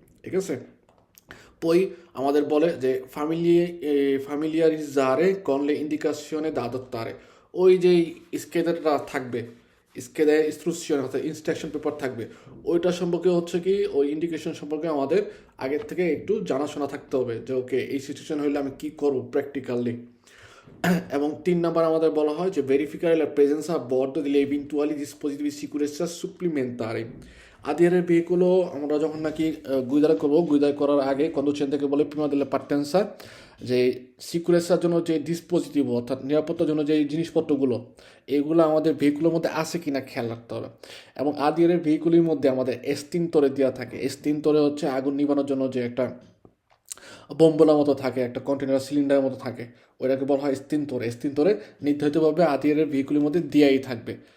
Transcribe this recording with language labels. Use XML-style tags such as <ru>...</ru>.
<bn>ঠিক আছে, poi আমাদের বলে যে</bn> <it>familiarizzare con le indicazioni da adottare,</it> <bn>ওই যে স্কেদারটা থাকবে, স্কেদার ইনস্ট্রুকশন অর্থাৎ ইনস্ট্রাকশন পেপার থাকবে, ওইটা সম্পর্কে হচ্ছে কি ওই ইন্ডিকেশন সম্পর্কে আমাদের আগের থেকে একটু জানাশোনা থাকতে হবে যে ওকে এই সিচুয়েশন হলে আমি কি করব প্র্যাকটিক্যালি। এবং 3 নাম্বার আমাদের বলা হয় যে</bn> <it>verificare la presenza a bordo degli eventuali dispositivi di sicurezza supplementari.</it> <bn>আদিয়ারের ভেহিকুলও আমরা যখন নাকি গুইদার করবো, গুইদার করার আগে কন্ডুচেন থেকে বলে প্রিমা দিলে পার্টেন্সা যে সিকিউরেন্সার জন্য যে ডিসপোজিটিভ অর্থাৎ নিরাপত্তার জন্য যে জিনিসপত্রগুলো এগুলো আমাদের ভেহিকুলের মধ্যে আছে কিনা খেয়াল রাখতে হবে। এবং আদিয়ারের ভেহিকুলের মধ্যে আমাদের এস্তিনতরে দেওয়া থাকে, এস্তিনতরে হচ্ছে আগুন নিবানোর জন্য যে একটা বোম্বলার মতো থাকে, একটা কন্টেনার সিলিন্ডারের মতো থাকে, ওইটাকে বলা হয় স্তিনতরে নির্ধারিতভাবে আদিয়ারের ভেহিকুলের মধ্যে দেওয়াই থাকবে।</bn>